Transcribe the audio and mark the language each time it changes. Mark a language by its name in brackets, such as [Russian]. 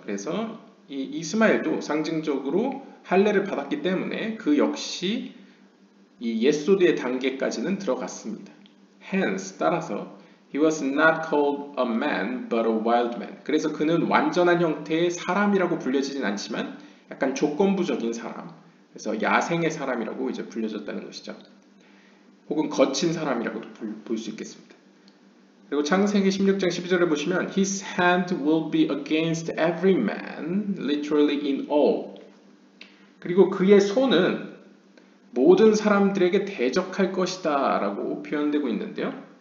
[Korean] 그래서 이 이스마엘도 상징적으로 할례를 받았기 때문에 그 역시 이 예소드의 단계까지는 들어갔습니다. [English] Hence 따라서 he was not called a man but a wild man. [Korean] 그래서 그는 완전한 형태의 사람이라고 불려지진 않지만 약간 조건부적인 사람. 그래서 야생의 사람이라고 이제 불려졌다는 것이죠. 혹은 거친 사람이라고도 볼 수 있겠습니다. 그리고 창세기 16장 12절에 보시면 [English] His hand will be against every man, literally in all. [Korean] 그리고 그의 손은 모든 사람들에게 대적할 것이다 라고 표현되고 있는데요.